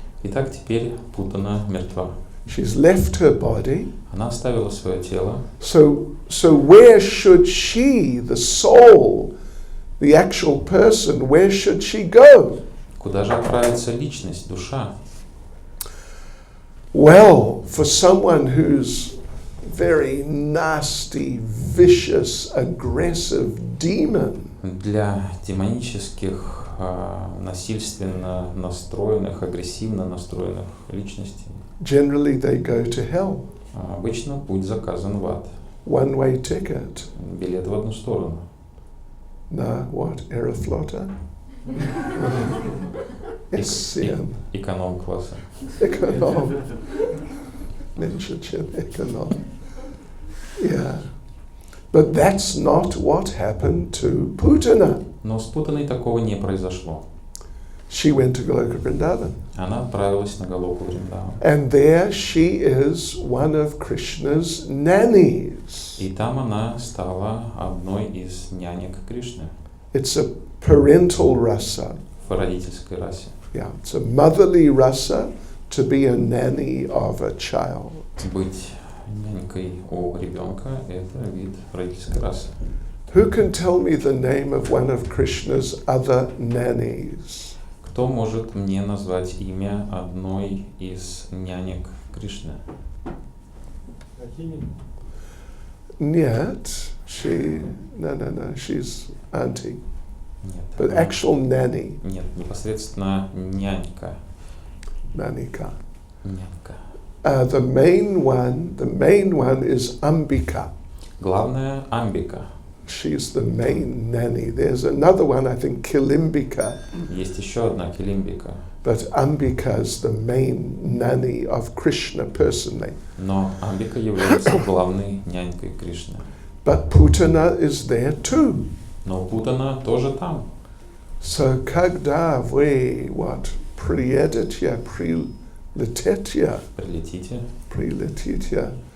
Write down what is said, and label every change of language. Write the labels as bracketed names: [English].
[Russian] Итак, теперь Путана мертва. [English] She's left her body. [Russian] Она оставила свое тело. [English] So where should she, the soul, the actual person, where should she go? [Russian] Куда же отправится личность, душа? [English] Well, for someone who's very nasty, vicious, aggressive demon, [Russian] Для демонических, насильственно настроенных, агрессивно настроенных личностей [English] generally they go to hell. [Russian] обычно путь заказан в ад. [English] One-way ticket. [Russian] Билет в одну сторону. [English] Na, what? Aeroflotta? SCM. [Russian] Эконом-класса. [English] Econom. Mention econom. Yeah. But that's not what happened to Putana. [Russian] Но с Путаной такого не произошло. [English] She went to Goloka Vrindavan. [Russian] Она отправилась на Галоку Вриндаван. [English] And there she is one of Krishna's nannies. [Russian] И там она стала одной из нянек Кришны [English] It's a parental rasa. [Russian] в родительской расе. [English] Yeah, it's a motherly rasa to be a nanny of a child. [Russian] Быть нянькой у ребенка – это вид родительской расы. [English] Who can tell me the name of one of Krishna's other nannies? [Russian] Кто может мне назвать имя одной из нянек Кришны? Нет, [English] no, she's auntie. [Russian] Нет. [English] But actual nanny, [Russian] Нет, непосредственно нянька. nanika. Нянька. [English] The main one is Ambika. [Russian] Главная Амбика. [English] She's the main nanny. There's another one, I think, Kilimbika, [Russian] Есть еще одна Килимбика. [English] but Ambika is the main nanny of Krishna personally. [Russian] Но Амбика является главной нянькой Кришны. [English] But Putana is there too. [Russian] Но Путана тоже там. So когда вы приедете, прилетите Прилетите.